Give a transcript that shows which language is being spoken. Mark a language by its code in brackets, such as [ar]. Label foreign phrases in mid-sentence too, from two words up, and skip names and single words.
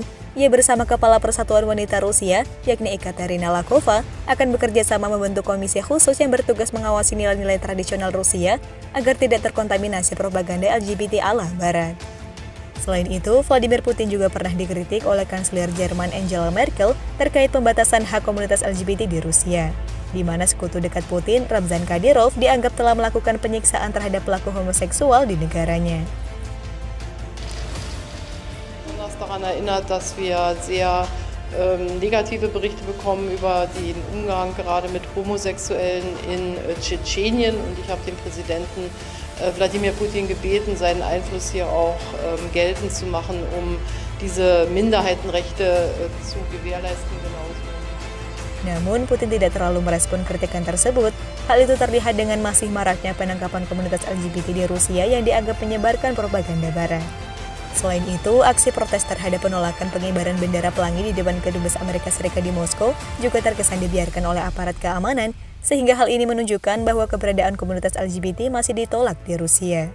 [id] Ia bersama Kepala Persatuan Wanita Rusia, yakni Ekaterina Lakova, akan bekerja sama membentuk komisi khusus yang bertugas mengawasi nilai-nilai tradisional Rusia agar tidak terkontaminasi propaganda LGBT ala Barat. Selain itu, Vladimir Putin juga pernah dikritik oleh Kanselir Jerman Angela Merkel terkait pembatasan hak komunitas LGBT di Rusia, di mana sekutu dekat Putin, Ramzan Kadyrov, dianggap telah melakukan penyiksaan terhadap pelaku homoseksual di negaranya. [de] Daran erinnert, dass wir sehr negative Berichte bekommen über den Umgang gerade mit Homosexuellen in Tschetschenien. Und ich habe den Präsidenten Wladimir Putin gebeten, seinen Einfluss hier auch geltend zu machen, um diese Minderheitenrechte zu gewährleisten. [id] Namun, Putin tidak terlalu merespon kritikan tersebut. Hal itu terlihat dengan masih maraknya penangkapan komunitas LGBT di Rusia yang dianggap menyebarkan propaganda Barat. Selain itu, aksi protes terhadap penolakan pengibaran bendera pelangi di depan Kedubes Amerika Serikat di Moskow juga terkesan dibiarkan oleh aparat keamanan, sehingga hal ini menunjukkan bahwa keberadaan komunitas LGBT masih ditolak di Rusia.